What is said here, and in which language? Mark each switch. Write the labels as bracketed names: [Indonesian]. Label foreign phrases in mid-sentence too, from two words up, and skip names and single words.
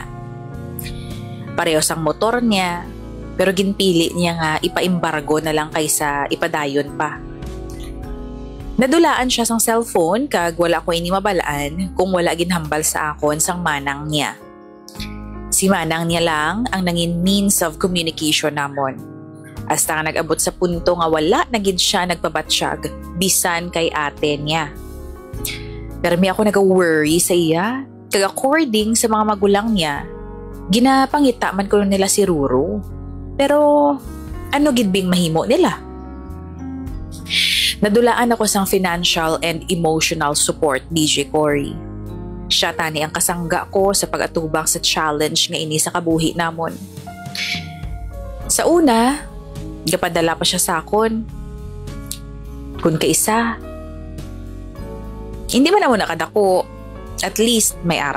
[Hiligaynon] Pareho sang motor niya, pero ginpili niya nga ipa-embargo na lang kaysa ipadayon pa. Nadulaan siya sang cellphone kag wala ko ini mabalaan kung wala ginhambal sa akon sang manang niya. Si manang niya lang ang nangin [English] means of communication [Hiligaynon] namon. Hasta nga nag-abot sa punto nga wala na gid siya nagpabatsyag bisan kay ate niya. Pero may ako nag-worry sa iya kag according sa mga magulang niya, ginapangita man ko nila si Ruru. Pero ano gid bing mahimo nila? Nadulaan ako sang [English] financial and emotional support, [Hiligaynon] DJ Cory. Siya tani ang kasangga ko sa pag-atubang sa challenge nga ini sa kabuhi namon. Sa una, gapadala pa siya sa akon. Kun kaisa, hindi man ako nakadako, [English] at least [Hiligaynon] may ara.